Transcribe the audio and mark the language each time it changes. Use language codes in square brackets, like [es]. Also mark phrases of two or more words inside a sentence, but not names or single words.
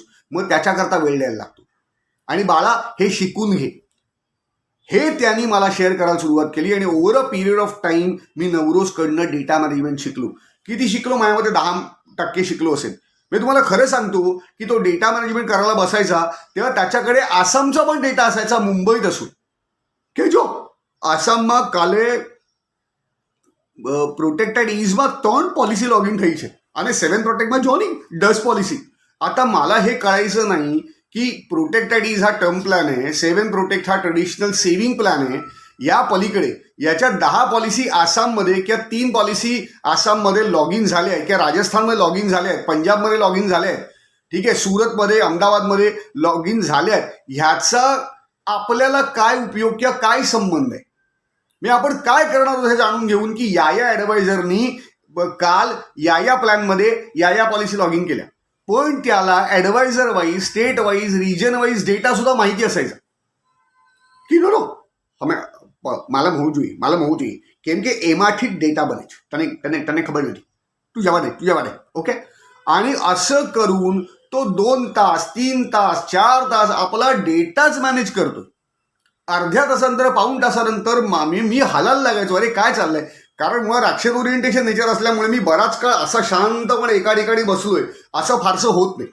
[mr] मग त्याच्याकरता वेळ द्यायला लागतो. आणि बाळा हे शिकून घे, हे त्यांनी मला शेअर करायला सुरुवात केली. आणि [en] over a period of time [mr] मी नवरोजकडनं [en] data management [mr] शिकलो. किती शिकलो? माझ्यामध्ये 10% शिकलो असेल. मी तुम्हाला खरं सांगतो की तो [en] data management [mr] करायला बसायचा तेव्हा त्याच्याकडे आसामचा पण डेटा असायचा, मुंबईत असून की जो [gu] આસામમાં કાલે પ્રોટેક્ટેડ ઇઝમાં 3 પોલિસી લॉगिन થઈ છે અને 7 પ્રોટેક્ટમાં જોની 10 પોલિસી. [mr] आता मला हे कळायचं नाही की प्रोटेक्टेड इज हा [en] term plan [mr] आहे, 7 प्रोटेक्ट हा [en] traditional saving plan [mr] आहे, या पलीकडे याच्या 10 पॉलिसी आसाममध्ये किंवा 3 पॉलिसी आसाममध्ये लॉगिन झाल्या आहेत किंवा राजस्थानमध्ये लॉगिन झाल्या आहेत, पंजाबमध्ये लॉगिन झाल्या आहेत, ठीक आहे, सुरतमध्ये, अहमदाबादमध्ये लॉगिन झाल्या आहेत. ह्याचा आपल्याला काय उपयोग किंवा काय संबंध आहे? मी आपण काय करणार आहोत हे जाणून घेऊन की या ऍडवायझरनी काल या प्लॅनमध्ये या पॉलिसी लॉगिन केल्या, पण त्याला [en] adviser wise, state wise, region wise data [mr] सुद्धा माहिती असायचा की [gu] નો મારા હોવું જોઈએ કેમ કે એમાંથી જ ડેટા બને છે, તને ખબર નથી, તું જવા દે ઓકે. [mr] आणि असं करून तो 2 तास, 3 तास, 4 तास आपला डेटाच मॅनेज करतो. अर्ध्या तासानंतर, पाऊण तासानंतर मी हालायला लागायचो, अरे काय चाललंय. कारण मला राक्षस [en] orientation nature [mr] असल्यामुळे मी बराच काळ असा शांतपणे एका ठिकाणी बसलोय असं फारसं होत नाही.